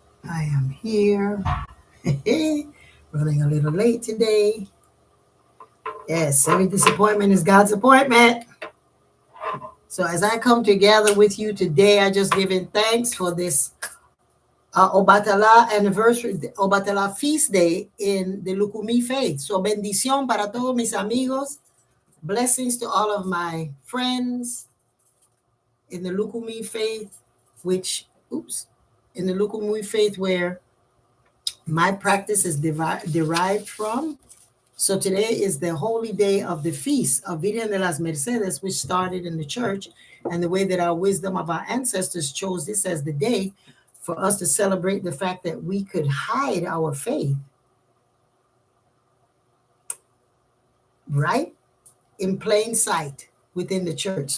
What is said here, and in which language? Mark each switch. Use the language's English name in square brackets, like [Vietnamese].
[English] I am here. Running a little late today. Yes, every disappointment is God's appointment. So as I come together with you today, I just giving thanks for this Obatala anniversary, Obatala feast day in the Lukumi faith. [Spanish] So bendición para todos mis amigos. [English] Blessings to all of my friends in the Lukumi faith, in the Lukumi faith where my practice is derived from. So today is the holy day of the feast of Virgen de las Mercedes, which started in the church, and the way that our wisdom of our ancestors chose this as the day for us to celebrate the fact that we could hide our faith, right, in plain sight within the church.